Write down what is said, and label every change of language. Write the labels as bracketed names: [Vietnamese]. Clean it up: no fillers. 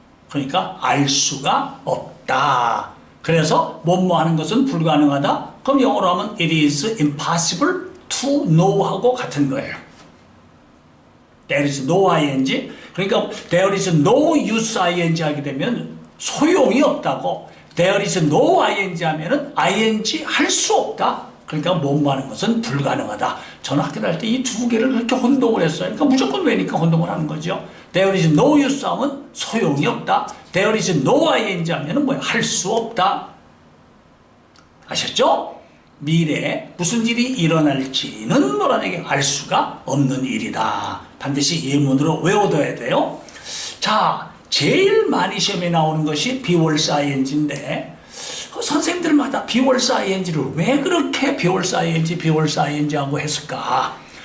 [Korean] 그러니까 알 수가 없다. 그래서 뭐뭐 하는 것은 불가능하다. [English] 그럼 영어로 하면 it is impossible to know하고 [Korean] 같은 거예요. [English] There is no ing. 그러니까 there is no use ing 하게 되면 [Korean] 소용이 없다고. [English] There is no ing 하면은 ing [Korean] 할 수 없다. 그러니까 뭐하는 것은 불가능하다. 저는 학교 다닐 때 이 두 개를 그렇게 혼동을 했어요. 그러니까 무조건 왜니까 혼동을 하는 거죠. [English] There is no use 하면 [Korean] 소용이 없다. [English] There is no ing 하면은 뭐야? [Korean] 할 수 없다. 아셨죠? 미래에 무슨 일이 일어날지는 뭐라는 얘기 알 수가 없는 일이다. 반드시 예문으로 외워둬야 돼요. 자, 제일 많이 시험에 나오는 것이 비월스 ing인데 선생님들마다 비월스 ing를 왜 그렇게 비월스 ing 하고 했을까?